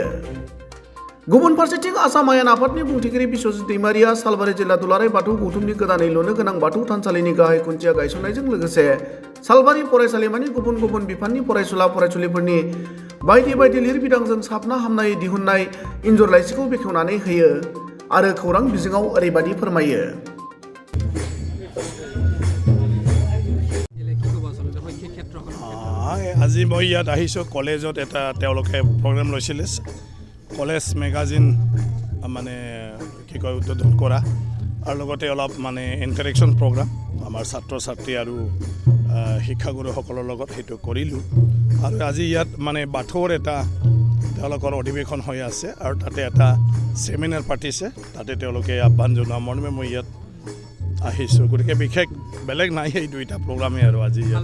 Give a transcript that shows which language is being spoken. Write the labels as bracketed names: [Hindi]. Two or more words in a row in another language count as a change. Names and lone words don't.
[Bodo] गुबुन फारसेथिं आसाम आयेन आफादनि बुंथिगिरि बिश्वजित दैमारिया सालबारि जिल्ला दुलाराय बाथौ गौतमनि गोदानै लुनो गोनां बाथौ थानसालिनि गाहाय खुन्थिया गायसननायजों लोगोसे सालबारि फरायसालिमानि गुबुन गुबुन बिफाननि फरायसुला फरायसुलिफोरनि बायदि बायदि लिरबिदांजों साबना हामनाय दिहुननाय इन्जुर लाइसिखौ बेखेवनानै होयो आरो खौरां बिजोङाव ओरैबायदि फोरमायो। [Assamese] আজি মই ইয়াত আহিছোঁ কলেজত এটা তেওঁলোকে প্ৰগ্ৰাম লৈছিলে [English] college magazine [Assamese] মানে কি কয় উদ্বোধন কৰা আৰু লগতে অলপ মানে [English] interaction program [Assamese] আমাৰ ছাত্ৰ ছাত্ৰী আৰু শিক্ষাগুৰুসকলৰ লগত সেইটো কৰিলোঁ আৰু আজি ইয়াত মানে বাথৌৰ এটা তেওঁলোকৰ অধিৱেশন হৈ আছে আৰু তাতে এটা ছেমিনাৰ পাতিছে তাতে তেওঁলোকে আহ্বান জনোৱা মৰ্মে মই ইয়াত আহিছোঁ গতিকে বিশেষ বেলেগ নাই এই দুইটা প্ৰগ্ৰামেই আৰু আজি